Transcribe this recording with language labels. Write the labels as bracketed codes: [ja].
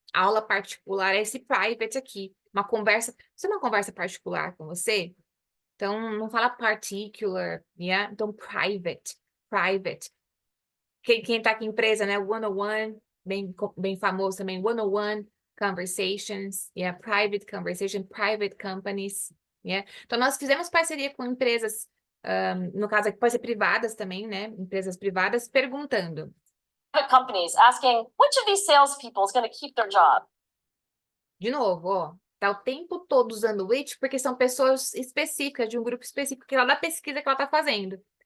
[pt] Aula particular é esse private aqui. Uma conversa. Se é uma conversa particular com você, então não fala particular, yeah? Então private. Private. Quem tá aqui em empresa, né? 101, bem famoso também. [en] 101 conversations, yeah? Private conversation, private companies, yeah? [pt] Então nós fizemos parceria com empresas, no caso aqui pode ser privadas também, né? Empresas privadas, perguntando. [en] private companies asking, which of these salespeople is going to keep their job? [pt] De novo, ó, tá o tempo todo usando which porque são pessoas específicas, de um grupo específico, que ela da pesquisa que ela tá fazendo.